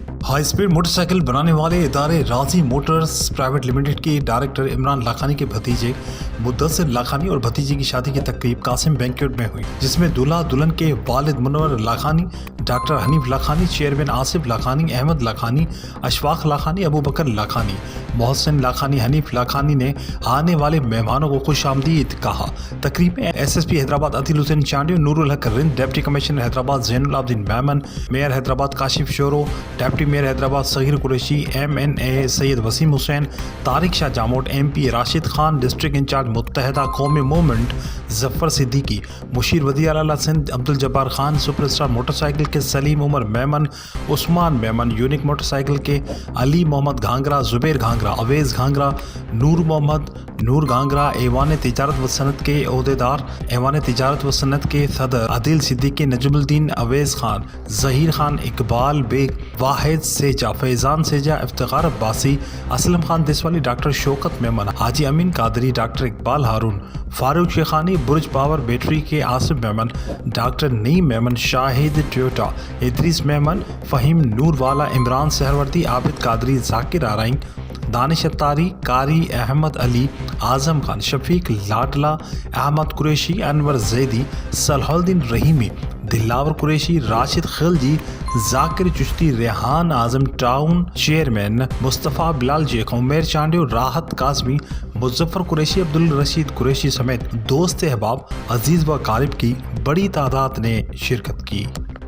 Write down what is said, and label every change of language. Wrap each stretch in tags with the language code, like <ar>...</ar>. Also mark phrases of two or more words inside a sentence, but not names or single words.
<en>high speed motorcycle</en> <ur>بنانے والے ادارے راجی موٹرز پرائیویٹ لمیٹڈ کے ڈائریکٹر عمران لاکھانی کے بھتیجے مدثر لاکھانی اور بھتیجے کی شادی کی تقریب قاسم بینکویٹ میں ہوئی، جس میں دولہا دلہن کے والد منور لاکھانی، ڈاکٹر حنیف لاکھانی، چیئرمین آصف لاکھانی، احمد لاکھانی، اشفاق لاکھانی، ابو بکر لاکھانی، محسن لاکھانی، حنیف لاکھانی نے آنے والے مہمانوں کو خوش آمدید کہا. تقریب میں ایس ایس پی حیدرآباد عتیل حسین چانڈیو، نور الحق رند، ڈپٹی کمشنر حیدرآباد زین العابدین میمن، میئر حیدرآباد کاشف شورو، ڈپٹی میئر حیدرآباد صغیر قریشی، MNA سید وسیم حسین، طارق شاہ جاموٹ, MP راشد خان، ڈسٹرکٹ انچارج متحدہ قومی موومنٹ ظفر صدیقی، مشیر وزیر اعلیٰ سندھ عبد الجبار خان، سپر اسٹار موٹرسائیکل کے سلیم عمر میمن، عثمان میمن، یونیک موٹرسائیکل کے علی محمد گھانگھرا، زبیر گھانگھرا، اویس گھانگھرا، نور محمد نور گھانگھرا، ایوان تجارت و صنعت کے عہدیدار، ایوان تجارت व सनत के अहदेदार, ऐवान तिजारत و صنعت کے صدر عادل صدیقی, نجم الدین، اویس خان، ظہیر خان، اقبال بیگ، واحد سیجا، فیضان سیجا، افتخار عباسی، اسلم خان دیسوالی، ڈاکٹر شوکت میمن, حاجی امین قادری, ڈاکٹر اقبال ہارون، فاروق شیخانی، برج پاور بیٹری کے آصف میمن، ڈاکٹر نعیم میمن، شاہد ٹویوٹا, ادریس میمن، فہیم نوروالا، عمران سہروردی، عابد قادری، ذاکر آرائیں، دانش عطاری، قاری احمد علی، اعظم خان, شفیق لاڈلا، احمد قریشی، انور زیدی، صلاح الدین رحیمی، دلاور قریشی، راشد خلجی، ذاکر چشتی، ریحان اعظم، ٹاؤن چیئرمین مصطفیٰ بلال جیکھ، عمیر چانڈیو، راحت قاسمی، مظفر قریشی، عبد الرشید قریشی سمیت دوست احباب, عزیز و اقارب کی بڑی تعداد نے شرکت کی.</ur>